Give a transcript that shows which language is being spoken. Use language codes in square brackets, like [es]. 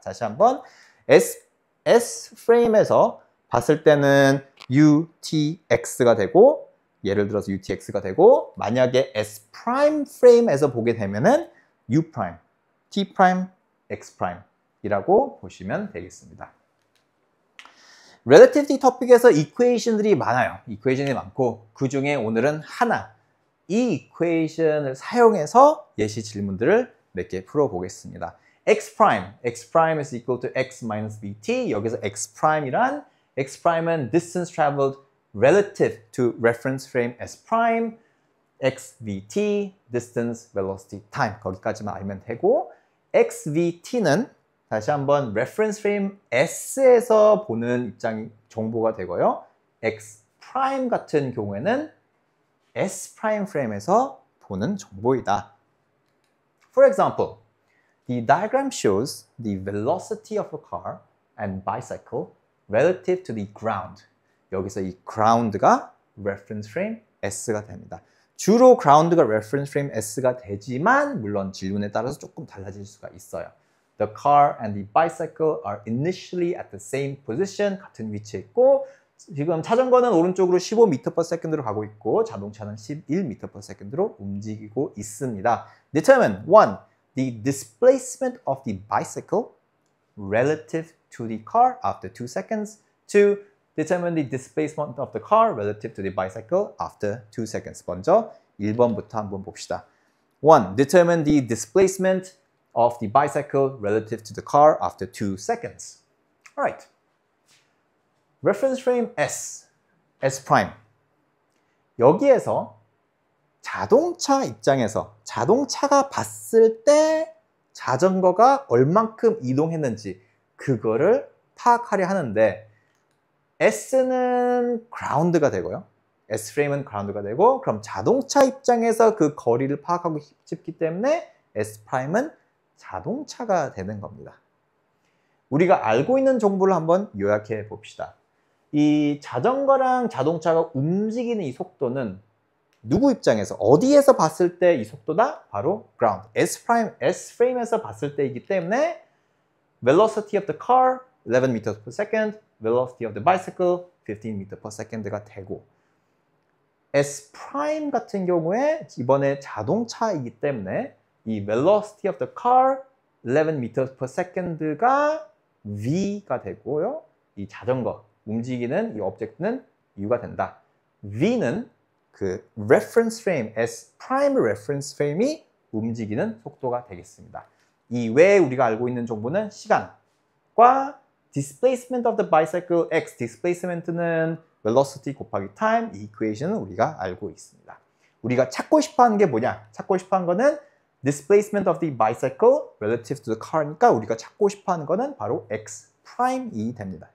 [ko] 다시 한번 S 프레임에서 봤을 때는 UTX가 되고 예를 들어서 UTX가 되고 만약에 S 프라임 프레임에서 보게 되면은 U 프라임, T 프라임, X 프라임이라고 보시면 되겠습니다. Relativity 토픽에서 이퀘이션들이 많아요. 이퀘이션이 많고 그 중에 오늘은 하나 이 이퀘이션을 사용해서 예시 질문들을 몇 개 풀어보겠습니다. [en] X is equal to X minus VT 여기서 X prime이란 X prime은 distance traveled relative to reference frame S prime XVT, distance, velocity, time [ko] 거기까지만 알면 되고 [en] XVT는 [ko] 다시 한번 reference frame S에서 보는 정보가 되고요. X prime 같은 경우에는 S prime frame에서 보는 정보이다. [en] For example, The diagram shows the velocity of a car and bicycle relative to the ground. [ko] 여기서 이 ground가 reference frame S가 됩니다. 주로 ground가 reference frame S가 되지만 물론 질문에 따라서 조금 달라질 수가 있어요. [en] The car and the bicycle are initially at the same position. [ko] 같은 위치에 있고 지금 자전거는 오른쪽으로 15m/s로 가고 있고 자동차는 11m/s로 움직이고 있습니다. [en] Determine 1. The displacement of the bicycle relative to the car after 2 seconds. 2. Determine the displacement of the car relative to the bicycle after 2 seconds. [ko] 먼저 1번부터 한번 봅시다. [en] 1. Determine the displacement of the bicycle relative to the car after 2 seconds. Alright. Reference frame S, S prime. [ko] 여기에서 자동차 입장에서 자동차가 봤을 때 자전거가 얼만큼 이동했는지 그거를 파악하려 하는데 S는 ground가 되고요. S 프레임은 ground가 되고 그럼 자동차 입장에서 그 거리를 파악하고 싶기 때문에 S 프라임은 자동차가 되는 겁니다. 우리가 알고 있는 정보를 한번 요약해 봅시다. 이 자전거랑 자동차가 움직이는 이 속도는 누구 입장에서 어디에서 봤을 때 이 속도다? 바로 ground. S 프레임에서 봤을 때이기 때문에 velocity of the car 11 meters per second, velocity of the bicycle 15 meters per second가 되고 S 프라임 같은 경우에 이번에 자동차이기 때문에 이 velocity of the car 11 meters per second가 V가 되고요. 이 자전거 움직이는 이 오브젝트는 U가 된다. V는 그 reference frame, S prime reference frame이 움직이는 속도가 되겠습니다. 이 외에 우리가 알고 있는 정보는 시간과 displacement of the bicycle X, displacement는 velocity 곱하기 time, 이 equation은 우리가 알고 있습니다. 우리가 찾고 싶어 하는 게 뭐냐? 찾고 싶어 하는 거는 displacement of the bicycle relative to the car니까 우리가 찾고 싶어 하는 거는 바로 X prime이 됩니다.